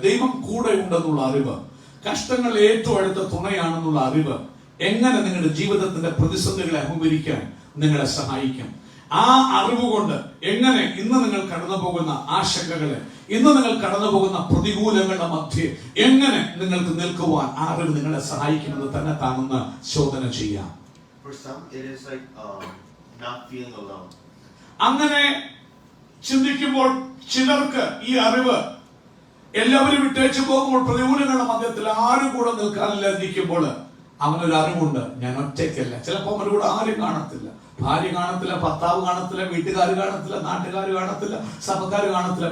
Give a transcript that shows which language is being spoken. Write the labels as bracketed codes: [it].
[ml] ദൈവം കൂടെ ഉണ്ടെന്നുള്ള അറിവ്, കഷ്ടങ്ങൾ ഏറ്റവും അടുത്ത തുണയാണെന്നുള്ള അറിവ് എങ്ങനെ നിങ്ങളുടെ ജീവിതത്തിന്റെ പ്രതിസന്ധികളെ അഭിമുഖീകരിക്കാൻ നിങ്ങളെ സഹായിക്കും? ആ അറിവ് കൊണ്ട് എങ്ങനെ ഇന്ന് നിങ്ങൾ കടന്നു പോകുന്ന ആശങ്കകളെ, ഇന്ന് നിങ്ങൾ കടന്നു പോകുന്ന പ്രതികൂലങ്ങളുടെ മധ്യേ എങ്ങനെ നിങ്ങൾക്ക് നിൽക്കുവാൻ ആ അറിവ് നിങ്ങളെ സഹായിക്കുമെന്ന് തന്നെ താങ്കൾ ശോധന ചെയ്യാം. [en] For some it is like not feeling alone. [ml] അങ്ങനെ ചിന്തിക്കുമ്പോൾ ചിലർക്ക് ഈ അറിവ് എല്ലാവരും വിട്ടേച്ചു പോകുമ്പോൾ പ്രതികൂലങ്ങളുടെ മധ്യത്തിൽ ആരും കൂടെ നിൽക്കാനില്ലാതിരിക്കുമ്പോൾ അവനൊരു അറിവുണ്ട്, ഞാൻ ഒറ്റയ്ക്കല്ല. ചിലപ്പോൾ അവരുടെ കൂടെ ആരും കാണത്തില്ല, ഭാര്യ കാണത്തില്ല, ഭർത്താവ് കാണത്തില്ല, വീട്ടുകാർ കാണത്തില്ല, നാട്ടുകാർ കാണത്തില്ല, സഭക്കാർ കാണത്തില്ല.